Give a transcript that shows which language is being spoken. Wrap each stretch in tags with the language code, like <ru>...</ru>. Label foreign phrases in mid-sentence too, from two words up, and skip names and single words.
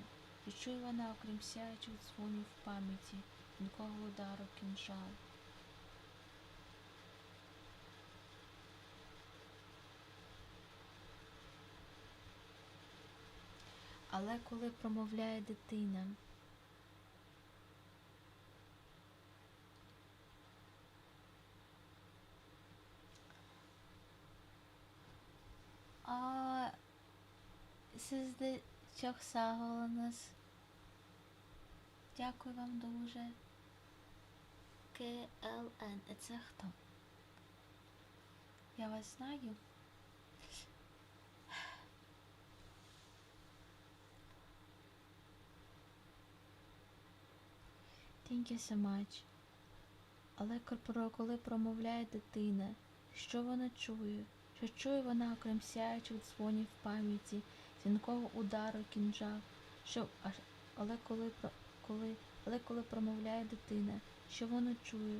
<uk>Що чує вона, окрім сяючих дзвонів в пам'яті, дзвінкого удару, кінжалів? Але коли промовляє дитина,</uk> <crh>siz de çok sağ olunuz.</crh> <uk>Дякую вам дуже. КЛН. Це хто? Я вас знаю.</uk> <en>Thank you so much.</en> <uk>Але коли промовляє дитина, що вона чує? Що чує вона, окрім сяючих дзвонів в пам'яті, дзвінкого удару, кінжал? Але коли промовляє дитина, що вона чує?</uk>